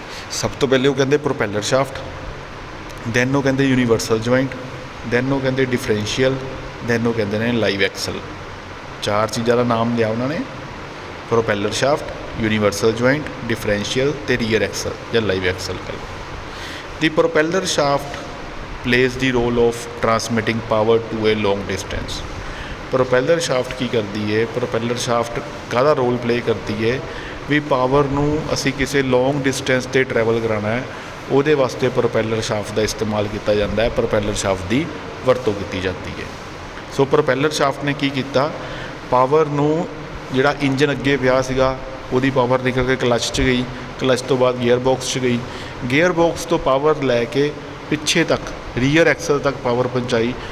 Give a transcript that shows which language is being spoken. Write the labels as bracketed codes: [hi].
[pa] ਸਭ ਤੋਂ ਪਹਿਲੇ ਉਹ ਕਹਿੰਦੇ ਪ੍ਰੋਪੈਲਰ ਸ਼ਾਫਟ, ਦੈਨ ਉਹ ਕਹਿੰਦੇ ਯੂਨੀਵਰਸਲ ਜੁਆਇੰਟ, ਦੈਨ ਉਹ ਕਹਿੰਦੇ ਡਿਫਰੈਂਸ਼ੀਅਲ, ਦੈਨ ਉਹ ਕਹਿੰਦੇ ਨੇ ਲਾਈਵ ਐਕਸਲ। ਚਾਰ ਚੀਜ਼ਾਂ ਦਾ ਨਾਮ ਲਿਆ ਉਹਨਾਂ ਨੇ, ਪ੍ਰੋਪੈਲਰ ਸ਼ਾਫਟ, ਯੂਨੀਵਰਸਲ ਜੁਆਇੰਟ, ਡਿਫਰੈਂਸ਼ੀਅਲ ਅਤੇ ਰੀਅਰ ਐਕਸਲ ਜਾਂ ਲਾਈਵ ਐਕਸਲ ਕਰ ਲਓ। [en] The propeller shaft plays the role of transmitting power to a long distance। [pa] ਪ੍ਰੋਪੈਲਰ shaft ਕੀ ਕਰਦੀ ਹੈ? ਪ੍ਰੋਪੈਲਰ ਸ਼ਾਫਟ ਕਾਹਦਾ ਰੋਲ ਪਲੇ ਕਰਦੀ ਹੈ? ਵੀ ਪਾਵਰ ਨੂੰ ਅਸੀਂ ਕਿਸੇ ਲੌਂਗ ਡਿਸਟੈਂਸ 'ਤੇ ਟਰੈਵਲ ਕਰਾਉਣਾ ਹੈ, ਉਹਦੇ ਵਾਸਤੇ ਪ੍ਰੋਪੈਲਰ ਸ਼ਾਫਟ ਦਾ ਇਸਤੇਮਾਲ ਕੀਤਾ ਜਾਂਦਾ ਹੈ, ਪ੍ਰੋਪੈਲਰ ਸ਼ਾਫਟ ਦੀ ਵਰਤੋਂ ਕੀਤੀ ਜਾਂਦੀ ਹੈ। ਸੋ ਪ੍ਰੋਪੈਲਰ ਸ਼ਾਫਟ ਨੇ ਕੀ ਕੀਤਾ? ਪਾਵਰ ਨੂੰ, ਜਿਹੜਾ ਇੰਜਨ ਅੱਗੇ ਪਿਆ ਸੀਗਾ, ਉਹਦੀ ਪਾਵਰ ਨਿਕਲ ਕੇ ਕਲੱਚ 'ਚ ਗਈ, ਕਲੱਚ ਤੋਂ ਬਾਅਦ ਗੇਅਰ ਬਾਕਸ 'ਚ ਗਈ, ਗੇਅਰ ਬਾਕਸ ਤੋਂ ਪਾਵਰ ਲੈ ਕੇ ਪਿੱਛੇ ਤੱਕ ਰੀਅਰ ਐਕਸਲ ਤੱਕ ਪਾਵਰ ਪਹੁੰਚਾਈ।